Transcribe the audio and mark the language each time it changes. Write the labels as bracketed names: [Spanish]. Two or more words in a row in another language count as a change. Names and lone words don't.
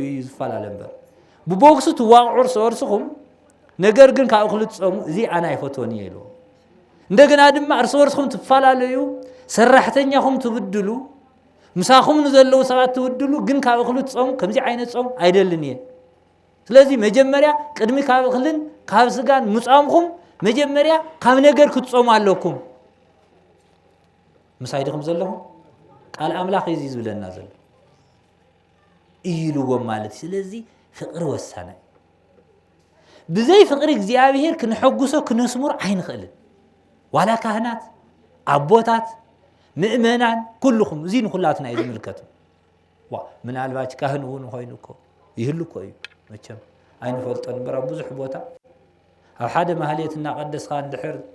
[Tigrinya] ይዝፋላለንበር ብቦክስ ትዋቅዑ እርሶርስኹም ነገር ግን ካብ እኽሊ ጾሙ እዚ አና ይፈቶኒ ይሉ እንደገና ድማ እርሶርስኹም ትፋላለዩ ሰራሕተኛኹም ትብድሉ ምሳኹም ንዘለው ሰባት ትውድሉ ግን ካብ እኽሊ ጾም ከምዚ ዓይነት ጾም አይደልን ይየ ስለዚህ መጀመሪያ ቅድሚ ካብ እኽልን ካብ ስጋን ምጻምኹም መጀመሪያ ካብ ነገር ክትጾሙ ኣለኩም ምሳይድኩም ዘለኹም ቃል አምላኽ እዚ ዝብለና ዘሎ ኢሉዎም ማለት ስለዚህ ፍቅር ወሳነ ብዘይ ፍቅር እግዚአብሔር ክንሐጉሶ ክንስሙር አይንኽእልን ዋላ ካህናት አቦታት ምእመናን ኩልኩም እዚ ንኹላትና ይዝምልከቱ ምናልባች ካህን ውን ኮይኑኮ ይህልኮ እዩ መቸም አይንፈልጦን በራ ብዙሕ ቦታ ኣብ ሓደ ማህሌት እናቀደስካ እንድሕር